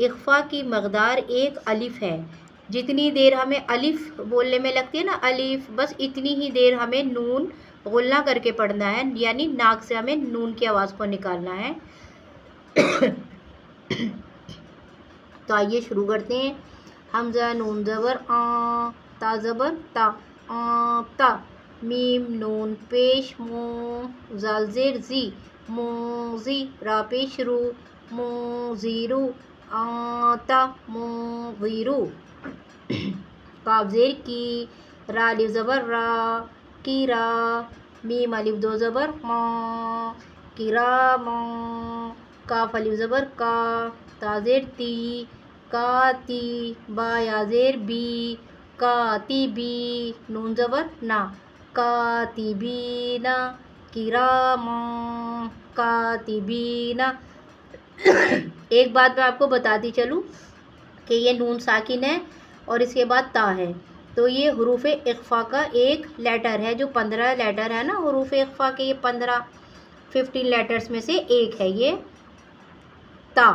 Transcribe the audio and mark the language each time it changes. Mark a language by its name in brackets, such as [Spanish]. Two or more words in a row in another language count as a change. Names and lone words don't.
[Urdu] اخفاء کی مقدار ایک الف ہے۔ جتنی دیر ہمیں الف بولنے میں لگتی ہے نا، الف، بس اتنی ہی دیر ہمیں نون غلہ کر کے پڑھنا ہے، یعنی ناک سے ہمیں نون کی آواز کو نکالنا ہے۔ تو آئیے شروع کرتے ہیں۔ حمزہ نون زبر آ، تا زبر تا، آ تا۔ میم نون پیش مو، زال زیر زی، موزی۔ را پیش رو، موزیرو، آتا موغیرو۔ کاف زیر کی، را الف زبر را، کی را۔ میم الف دو زبر ما، کرا ما۔ کاف الف زبر کا، تا زیر تی، کا تی۔ با یا زیر بی، کاتبی۔ نون زبر نا، کاتبین۔ کراما کاتبین۔ ایک بات میں آپ کو بتاتی چلوں کہ یہ نون ساکن ہے اور اس کے بعد تا ہے، تو یہ حروف اخفاء کا ایک لیٹر ہے، جو 15 لیٹر ہے نا حروف اخفاء کے، یہ 15 لیٹرز میں سے ایک ہے یہ تا۔